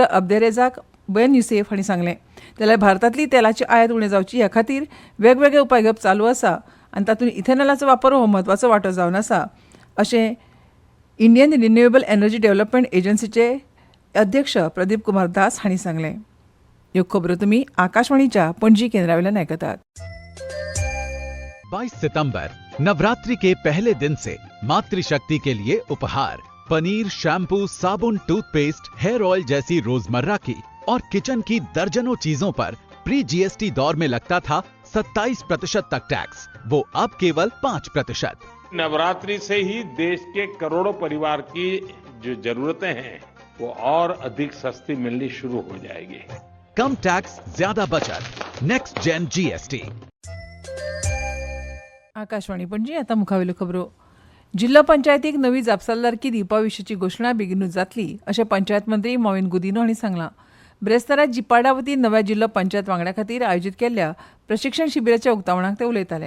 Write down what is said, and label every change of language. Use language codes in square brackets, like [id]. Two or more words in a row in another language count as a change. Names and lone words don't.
[kok] अब्देरेजाक बेन युसेफ हांणी सांगलें. जाल्यार भारतांतली तेलाची आयात उणें जावची ह्या खातीर वेगवेगळे उपाय घेवप चालू आसा आनी तातूंत इथेनॉलाचो वापर हो म्हत्वाचो वांटो जावन आसा अशें इंडियन रिन्युएबल एनर्जी डेव्हलपमेंट एजन्सीचे अध्यक्ष प्रदीप कुमार दास हांणी सांगलें. ह्यो खबरो तुमी आकाशवाणीच्या पणजी केंद्रावेल्यान आयकतात. [hi] 22 सितंबर नवरात्रि के पहले दिन से मातृशक्ति के लिए उपहार पनीर, शैम्पू, साबुन, टूथपेस्ट, [en] hair oil [hi] जैसी रोजमर्रा की और किचन की दर्जनों चीजों पर प्री जीएसटी दौर में लगता था 27% तक टैक्स, वो अब केवल 5%। नवरात्रि से ही देश के करोड़ों परिवार की जो जरूरतें हैं वो और अधिक सस्ती मिलनी शुरू हो जाएगी। कम टैक्स, ज्यादा बचत, [en] Next Gen GST. [kok] आकाशवाणी पणजी आता मुखावेल्यो खबरो. जिल्हा पंचायतीक नवी जापसालदारकी दिवपा विशींची घोशणा बेगीनूच जातली अशें पंचायत मंत्री मॉविन गुदिनो हांणी सांगलां. ब्रेस्तारात जिपाडा वतीन नव्या जिल्लो पंचायत वांगड्या खातीर आयोजीत केल्ल्या प्रशिक्षण शिबिराच्या उक्तावणाक ते उलयताले.